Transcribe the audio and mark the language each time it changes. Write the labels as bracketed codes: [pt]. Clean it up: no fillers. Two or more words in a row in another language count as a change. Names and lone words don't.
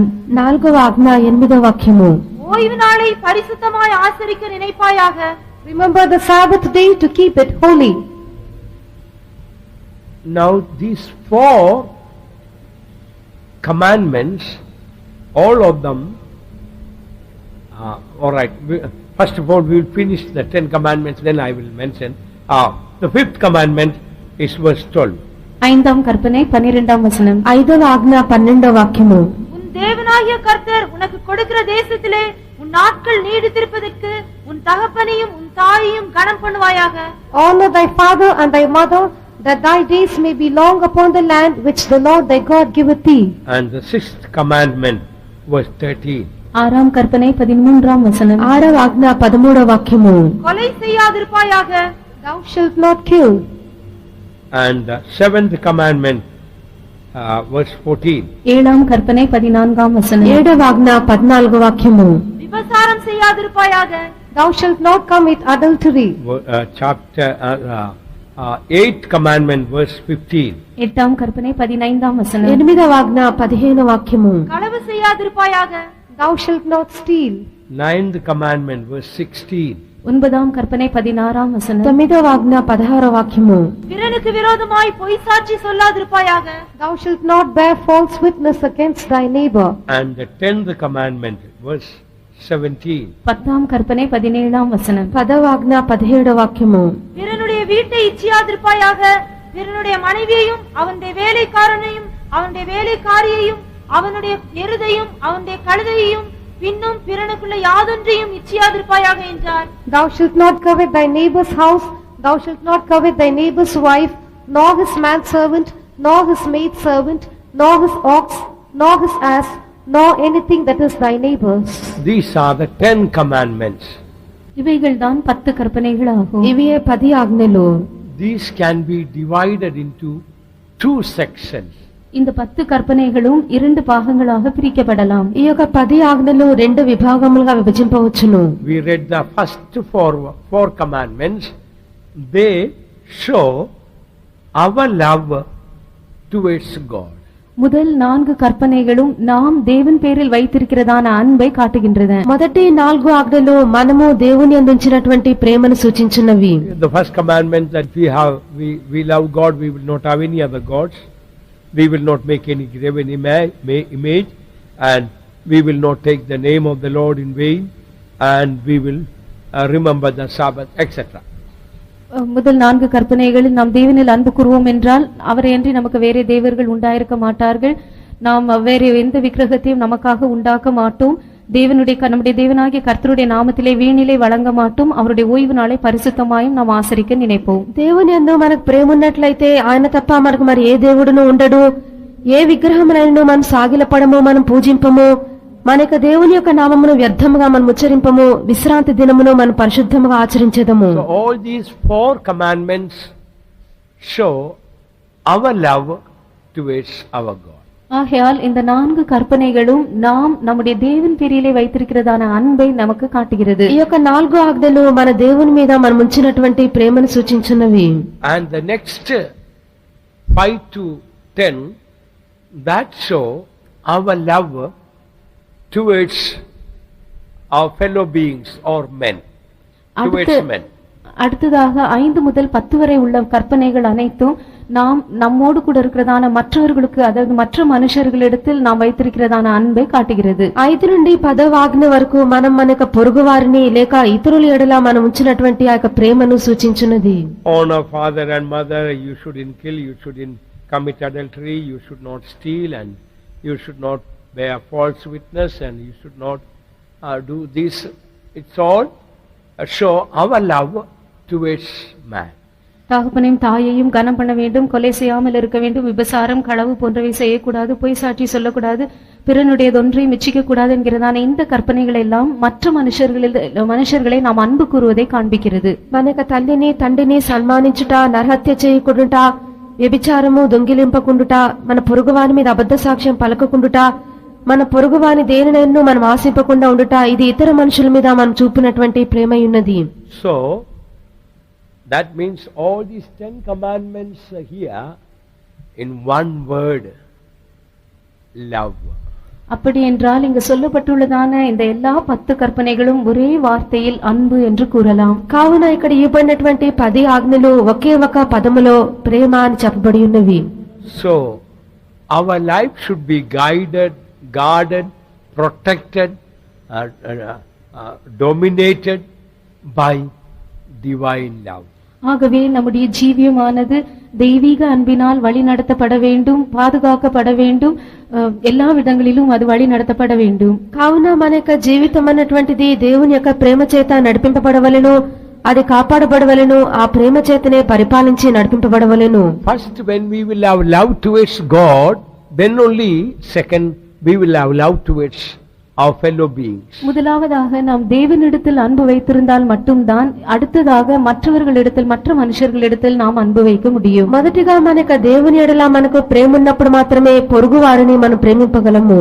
[te] 4వ ఆజ్ఞ 8వ వాక్యము. [ta] ஓய்வு நாளை பரிசுத்தமாய் ஆசரிக்க நினைப்பாயாக. [en] Remember the Sabbath day to keep it holy. Now these four commandments, all of them, all right, first of all we will finish the 10 commandments, then I will mention. The fifth commandment is verse 12. [ta] ஐந்தாம் கற்பனை 12ஆம் வசனம். [te] 5వ ఆజ్ఞ 12వ వాక్యము. [ta] உன் தேவனாகிய கர்த்தர் உனக்கு கொடுக்கிற தேசத்திலே உன் நாட்கள் நீடித்திருப்பதற்கு உன் தகப்பனையும் உன் தாயையும் கனம் பண்ணுவாயாக. [en] Honor thy father and thy mother, that thy days may be long upon the land which the Lord thy God giveth thee. And the sixth commandment, verse 13. [ta] ஆறாம் கற்பனை 13ஆம் வசனம். [te] 6వ ఆజ్ఞ 13వ వాక్యము. [ta] கொலை செய்யாதிருப்பாயாக. [en] Thou shalt not kill. And the seventh commandment, verse 14. [ta] ஏழாம் கற்பனை 14ஆம் வசனம். [te] 7వ ఆజ్ఞ 14వ వాక్యము. [ta] விபசாரம் செய்யாதிருப்பாயாக. [en] Thou shalt not commit adultery. Chapter 8th commandment, verse 15. [ta] எட்டாம் கற்பனை 15ஆம் வசனம். [te] 8వ ఆజ్ఞ 15వ వాక్యము. [ta] களவு செய்யாதிருப்பாயாக. [en] Thou shalt not steal. 9th commandment, verse 16. [ta] ஒன்பதாம் கற்பனை 16ஆம் வசனம். [te] 9వ ఆజ్ఞ 16వ వాక్యము. [ta] பிறனுக்கு விரோதமாய் பொய் சாட்சி சொல்லாதிருப்பாயாக. [en] Thou shalt not bear false witness against thy neighbor. And the 10th commandment, verse 17. [ta] பத்தாம் கற்பனை 17ஆம் வசனம். [te] 10వ ఆజ్ఞ 17వ వాక్యము. [ta] பிறனுடைய வீட்டை இச்சியாதிருப்பாயாக. பிறனுடைய மனைவியையும் அவனுடைய வேலைக்காரனையும் அவனுடைய வேலைக்காரியையும் அவனுடைய எருதையும் அவனுடைய கழுதையையும் பின்னும் பிறனுக்குள்ள யாதொன்றையும் இச்சியாதிருப்பாயாக என்றார். [en] Thou shalt not covet thy neighbor's house, thou shalt not covet thy neighbor's wife, nor his manservant, nor his maidservant, nor his ox, nor his ass, nor anything that is thy neighbor's. These are the 10 commandments. [ta] இவைகள்தான் 10 கற்பனைகள் ஆகும். [te] ఇవే 10 ఆజ్ఞలు. [en] These can be divided into 2 sections. [ta] இந்த 10 கற்பனைகளும் 2 பாகங்களாக பிரிக்கப்படலாம். [te] ఈ యొక్క 10 ఆజ్ఞలు 2 విభాగములుగా విభజింపవచ్చును. [en] We read the first four commandments. They show our love towards God. [ta] முதல் 4 கற்பனைகளும் நாம் தேவன் பேரில் வைத்திருக்கிறதான அன்பை காட்டுகின்றன. [te] మొదటి 4 ఆజ్ఞలు మనము దేవుని అందించినటువంటి ప్రేమను సూచించున్నవి. [en] The first commandment that we love God, we will not have any other gods. We will not make any graven image, and we will not take the name of the Lord in vain, and we will remember the Sabbath, etc. [ta] முதல் 4 கற்பனைகளில் நாம் தேவனில் அன்பு கூறுவோம் என்றால் அவரை அன்றி நமக்கு வேறே தேவர்கள் உண்டாயிருக்க மாட்டார்கள். நாம் வேறு எந்த விக்கிரகத்தையும் நமக்காக உண்டாக்க மாட்டோம். நம்முடைய தேவனாகிய கர்த்தருடைய நாமத்திலே வீணிலே வழங்க மாட்டோம். அவருடைய ஓய்வு நாளை பரிசுத்தமாயும் நாம் ஆசரிக்க நினைப்போம். [te] దేవుని యందు మనకు ప్రేమ ఉన్నట్లయితే ఆయన తప్ప మనకు మరి ఏ దేవుడును ఉండడు. ఏ విగ్రహమునైనను మనం సాగిలపడము, మనం పూజింపము. మన యొక్క దేవుని యొక్క నామమును వ్యర్థముగా మనం ఉచ్చరింపము. విశ్రాంతి దినమును మనం పరిశుద్ధముగా ఆచరించేదము. [en] So all these 4 commandments show our love towards our God. [ta] ஆகையால் இந்த 4 கற்பனைகளும் நாம் நம்முடைய தேவன் பேரிலே வைத்திருக்கிறதான அன்பை நமக்கு காட்டுகிறது. [te] ఈ యొక్క 4 ఆజ్ఞలు మన దేవుని మీద మనం ఉంచినటువంటి ప్రేమను సూచించున్నవి. [en] And the next 5 to 10 that show our love towards our fellow beings or men, towards men. [ta] அடுத்ததாக 5 முதல் 10 வரை உள்ள கற்பனைகள் அனைத்தும் நாம் நம்மோடு கூட இருக்கிறதான மற்றவர்களுக்கு, அதாவது மற்ற மனுஷர்களிடத்தில் நாம் வைத்திருக்கிறதான அன்பை காட்டுகிறது. [te] 5 నుండి 10వ ఆజ్ఞ వరకు మనం మన పొరుగు వారిని లేక ఇతరుల ఎడల మనం ఉంచినటువంటి ఆ యొక్క ప్రేమను సూచించున్నది. [en] Honor father and mother, you shouldn't kill, you shouldn't commit adultery, you should not steal, and you should not bear false witness, and you should not do this. It's all show our love towards man. [ta] தகப்பனையும் தாயையும் கனம் பண்ண வேண்டும், கொலை செய்யாமல் இருக்க வேண்டும், விபசாரம் களவு போன்றவை செய்யக்கூடாது, பொய் சாட்சி சொல்லக்கூடாது, பிறனுடையதொன்றை மிச்சிக்க கூடாது என்கிறதான இந்த கற்பனைகள் எல்லாம் மற்ற மனுஷர்களை நாம் அன்பு கூறுவதை காண்பிக்கிறது. [te] మనక తల్లిని తండ్రిని సన్మానించుట, నరహత్య చేయకుండుట, వ్యభిచారము దొంగిలింపకుండుట, మన పొరుగువాని మీద అబద్ధ సాక్ష్యం పలకకుండుట, మన పొరుగువాని దేనినైనా మనం ఆశింపకుండా ఉండుట, ఇది ఇతర మనుషుల మీద మనం చూపినటువంటి ప్రేమ ఉన్నది. [en] So that means all these 10 commandments are here in one word, love. [ta] அப்படி என்றால் இங்கு சொல்லப்பட்டுள்ளதான இந்த எல்லா 10 கற்பனைகளும் ஒரே வார்த்தையில் அன்பு என்று கூறலாம். [te] కావున ఇక్కడ ఇవ్వబడినటువంటి 10 ఆజ్ఞలు ఒకే ఒక పదములో ప్రేమ అని చెప్పబడి ఉన్నవి. [en] So our life should be guarded, protected, dominated by divine love. [ta] ஆகவே நம்முடைய ஜீவியமானது தெய்வீக அன்பினால் வழி நடத்தப்பட வேண்டும், பாதுகாக்கப்பட வேண்டும், எல்லா விதங்களிலும் அது வழி நடத்தப்பட வேண்டும். [te] కావున మన యొక్క జీవితం అన్నటువంటిది దేవుని యొక్క ప్రేమ చేత నడిపింపబడవలెను, అది కాపాడబడవలెను, ఆ ప్రేమ చేతనే పరిపాలించి నడిపింపబడవలెను. [en] First, when we will have love towards God, then only second we will have love towards our fellow beings. [ta] முதலாவதாக நாம் தேவனிடத்தில் அன்பு வைத்திருந்தால் மட்டும்தான் அடுத்ததாக மற்றவர்களிடத்தில், மற்ற மனுஷர்களிடத்தில் நாம் அன்பு வைக்க முடியும். [te] మొదటిగా మనకు దేవుని ఎడల మనకు ప్రేమ ఉన్నప్పుడు మాత్రమే పొరుగు వారిని మనం ప్రేమింపగలము.